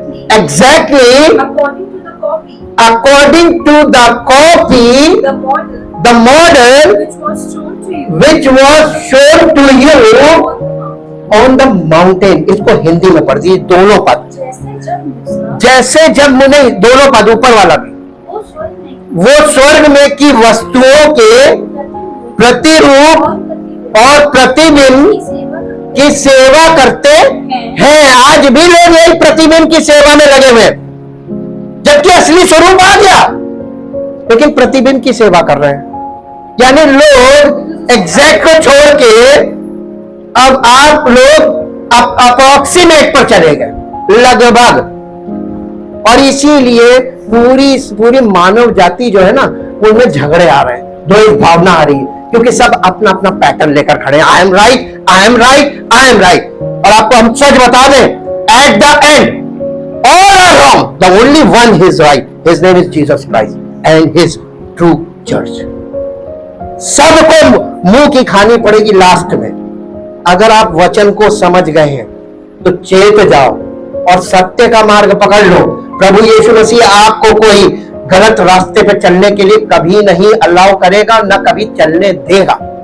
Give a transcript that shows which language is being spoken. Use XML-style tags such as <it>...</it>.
<en>exactly according to the copy, the model which was shown to you on the mountain।</en> <hi>इसको हिंदी में पढ़ दीजिए, दोनों पद। जैसे जब नहीं, दोनों पद, ऊपर वाला भी। वो स्वर्ग में की वस्तुओं के प्रतिरूप और प्रतिबिंब की सेवा करते हैं, आज भी लोग यही प्रतिबिंब की सेवा में लगे हुए हैं, जबकि असली स्वरूप आ गया, लेकिन प्रतिबिंब की सेवा कर रहे हैं। यानी लोग एग्जैक्ट को छोड़ के अब आप लोग अप्रोक्सीमेट पर चले गए, लगभग। और इसीलिए पूरी मानव जाति जो है ना, उनमें झगड़े आ रहे हैं, द्वेष भावना आ रही है, क्योंकि सब अपना अपना पैटर्न लेकर खड़े हैं।</hi> <en>I am right, I am right, I am right.</en> <hi>और आपको हम सच बता दें,</hi> <en>At the end all are wrong, the only one is right, his name is Jesus Christ and his true church.</en> <hi>सबको मुंह की खानी पड़ेगी लास्ट में। अगर आप वचन को समझ गए हैं तो चेत जाओ और सत्य का मार्ग पकड़ लो। प्रभु यीशु मसीह आपको कोई गलत रास्ते पे चलने के लिए कभी नहीं अलाउ करेगा, न कभी चलने देगा।</hi>